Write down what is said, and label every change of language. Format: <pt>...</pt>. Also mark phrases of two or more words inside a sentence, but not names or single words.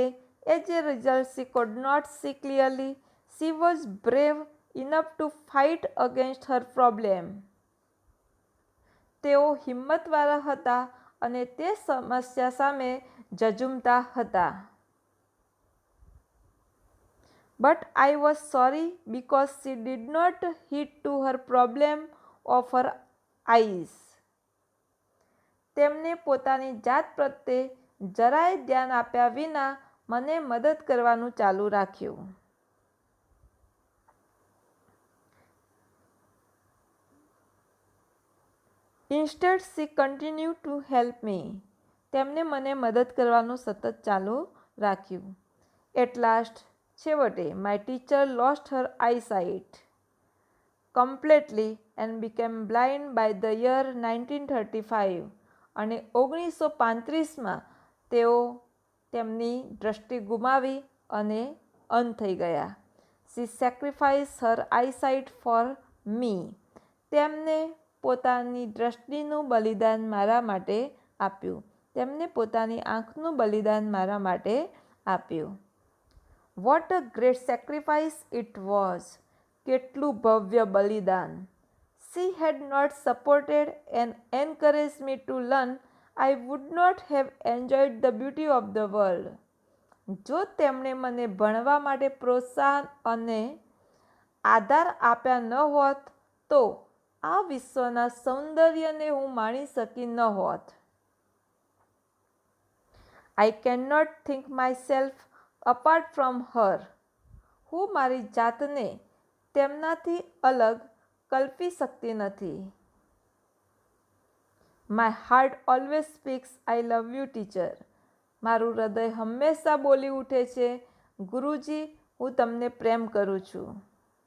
<en>As a result, she could not see clearly. She was brave enough to fight against her problem.</en> <gu>તેઓ હિંમતવાળા હતા અને તે સમસ્યા સામે ઝઝૂમતા હતા.</gu> <en>But I was sorry because she did not heed to her problem of her eyes.</en> <gu>તેમને પોતાની જાત પ્રત્યે જરાય ધ્યાન આપ્યા વિના મને મદદ કરવાનું ચાલુ રાખ્યું.</gu> <en>Instead, she continued to help me.</en> <gu>તેમને મને મદદ કરવાનું સતત ચાલુ રાખ્યું.</gu> <en>At last, છેવટે, my teacher lost her eyesight completely and became blind by the year 1935.</en> <gu>અને 1935માં તેઓ તેમની દૃષ્ટિ ગુમાવી અને અંધ થઈ ગયા.</gu> <en>She sacrificed her eyesight for me.</en> <gu>તેમને પોતાની દૃષ્ટિનું બલિદાન મારા માટે આપ્યું. તેમને પોતાની આંખનું બલિદાન મારા માટે આપ્યું.</gu> <en>What a great sacrifice it was!</en> <gu>કેટલું ભવ્ય બલિદાન!</gu> <en>She had not supported and encouraged me to learn, I would not have enjoyed the beauty of the world.</en> <gu>જો તેમણે મને ભણવા માટે પ્રોત્સાહન અને આધાર આપ્યા ન હોત તો આ વિશ્વના સૌંદર્યને હું માણી શકી ન હોત.</gu> <en>I cannot think myself apart from her.</en> <gu>હું મારી જાતને તેમનાથી અલગ કલ્પી શકતી નથી.</gu> <en>My heart always speaks, I love you, teacher.</en> <gu>મારું હૃદય હંમેશા બોલી ઉઠે છે, ગુરુજી, હું તમને પ્રેમ કરું છું.</gu>